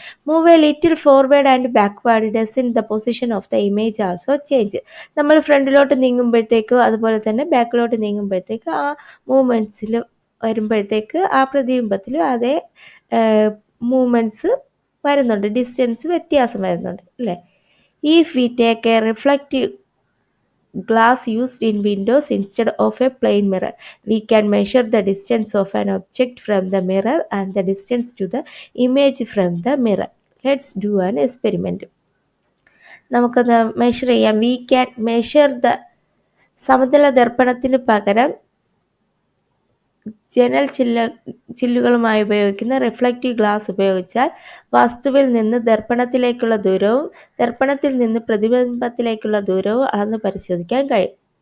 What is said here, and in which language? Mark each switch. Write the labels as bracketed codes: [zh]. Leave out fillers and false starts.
[en] Move a little forward and backward, does the position of the image also change? [ml] നമ്മൾ ഫ്രണ്ടിലോട്ട് നീങ്ങുമ്പോഴത്തേക്കും അതുപോലെ തന്നെ ബാക്കിലോട്ട് നീങ്ങുമ്പോഴത്തേക്ക് ആ മൂവ്മെൻറ്റ്സിൽ വരുമ്പോഴത്തേക്ക് ആ പ്രതിബിംബത്തിൽ അതേ മൂവ്മെൻറ്റ്സ് വരുന്നുണ്ട്, ഡിസ്റ്റൻസ് വ്യത്യാസം വരുന്നുണ്ട്, അല്ലേ? [en] If we take a reflective glass used in windows instead of a plain mirror, we can measure the distance of an object from the mirror and the distance to the image from the mirror. Let's do an experiment. [ml] നമുക്കത് measure ചെയ്യാം. [en] We can measure the [ml] സമതല ദർപ്പണത്തിന് പകരം ജനൽ ചില്ലുകളുമായി ഉപയോഗിക്കുന്ന reflective glass ഉപയോഗിച്ചാൽ വസ്തുവിൽ നിന്ന് ദർപ്പണത്തിലേക്കുള്ള ദൂരവും ദർപ്പണത്തിൽ നിന്ന് പ്രതിബിംബത്തിലേക്കുള്ള ദൂരവും അളന്ന് പരിശോധിക്കാൻ കഴിയും.